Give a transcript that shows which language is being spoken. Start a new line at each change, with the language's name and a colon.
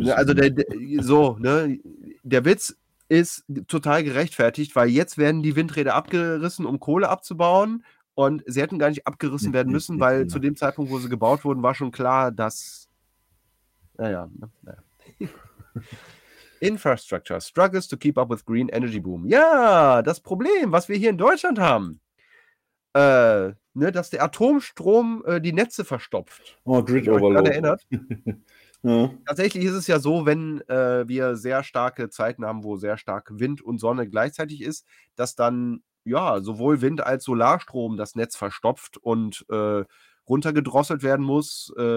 German: bisschen. Also der Witz ist total gerechtfertigt, weil jetzt werden die Windräder abgerissen, um Kohle abzubauen und sie hätten gar nicht abgerissen werden müssen, weil zu dem Zeitpunkt, wo sie gebaut wurden, war schon klar, dass naja.
English: Infrastructure struggles to keep up with green energy boom.
German: Ja, das Problem, was wir hier in Deutschland haben, dass der Atomstrom die Netze verstopft.
English: Oh, Grid Overload.
German: Erinnert. Ja. Tatsächlich ist es ja so, wenn wir sehr starke Zeiten haben, wo sehr stark Wind und Sonne gleichzeitig ist, dass dann ja sowohl Wind als Solarstrom das Netz verstopft und runtergedrosselt werden muss.